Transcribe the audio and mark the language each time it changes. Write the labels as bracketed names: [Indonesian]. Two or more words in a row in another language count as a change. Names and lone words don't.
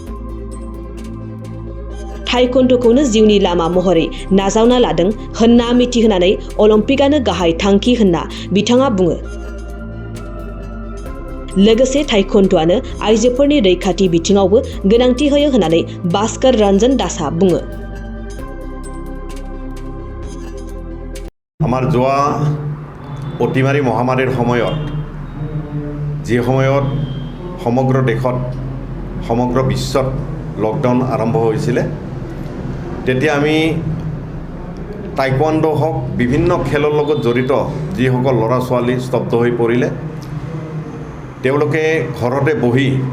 [Bodo] ताइक्वान्ड'खौनो जिउनि लामा महरै नाजावना लादों होनना मिथिहोनानै अलिम्पिकआनो गाहाय थांखि होनना बिथाङा बुङो। लोगोसे ताइक्वान्ड'आनो आइजोफोरनि रैखाथि बिथिङावबो गोनांथि होयो होननानै भास्कर रन्जन दासआ बुङो। [Assamese] আমাৰ যোৱা অতিমাৰী মহামাৰীৰ সময়ত যি সময়ত সমগ্ৰ দেশত সমগ্ৰ বিশ্বত লকডাউন আৰম্ভ হৈছিলে তেতিয়া আমি টাইকোৱাণ্ডো হওক বিভিন্ন খেলৰ লগত জড়িত যিসকল ল'ৰা ছোৱালী স্তব্ধ হৈ পৰিলে তেওঁলোকে ঘৰতে বহি